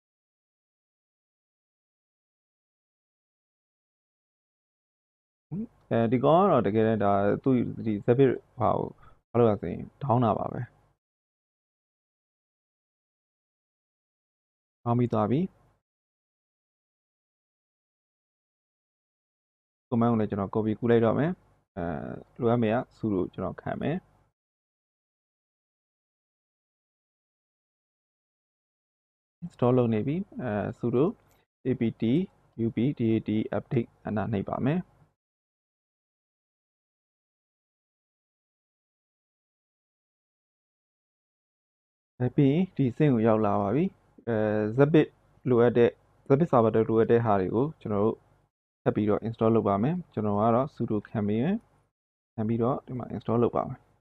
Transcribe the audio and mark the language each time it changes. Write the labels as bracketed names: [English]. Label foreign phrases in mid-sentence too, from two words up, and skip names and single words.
[Burmese] ဒီကောင်ကတော့တကယ်တမ်းဒါသူ့ဒီ Zabbix ဘာလို့လဲဆိုရင် down တာပါပဲကောင်းပြီးသွားပြီ command ကိုလည်းကျွန်တော် copy ကူးလိုက်တော့မယ်လိုအပ်မယ်က sudo ကျွန်တော်ခံမယ် install လုပ်နေပြီ [English] sudo apt update update [Burmese] အနာနှိပ်ပါမယ်ပြီးရင်ဒီစင့်ကိုရောက်လာပါပြီZabbix လိုအပ်တဲ့ Zabbix server တွေလိုအပ်တဲ့ဟာတွေကိုကျွန်တော်တို့ထပ်ပြီးတော့ install လုပ်ပါမယ်ကျွန်တော်ကတော့ sudo ခံပြီးတော့ဒီမှာ install လုပ်ပါမယ်